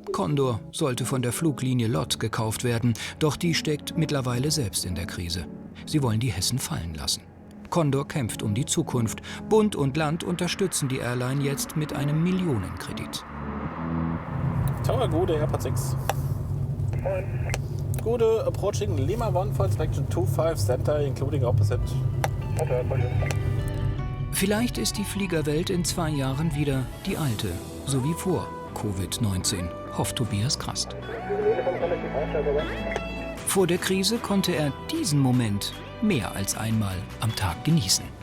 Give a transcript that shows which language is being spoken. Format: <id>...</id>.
<de>Condor sollte von der Fluglinie LOT gekauft werden, doch die steckt mittlerweile selbst in der Krise. Sie wollen die Hessen fallen lassen. Condor kämpft um die Zukunft. Bund und Land unterstützen die Airline jetzt mit einem Millionenkredit.</de> <en>Tower Gude, Airport 6. Gude, approaching Lima 1 for inspection 25 center, including opposite.</en> <de>Vielleicht ist die Fliegerwelt in 2 Jahren wieder die alte, so wie vor Covid-19, hofft Tobias Krast. Vor der Krise konnte er diesen Moment mehr als einmal am Tag genießen.</de>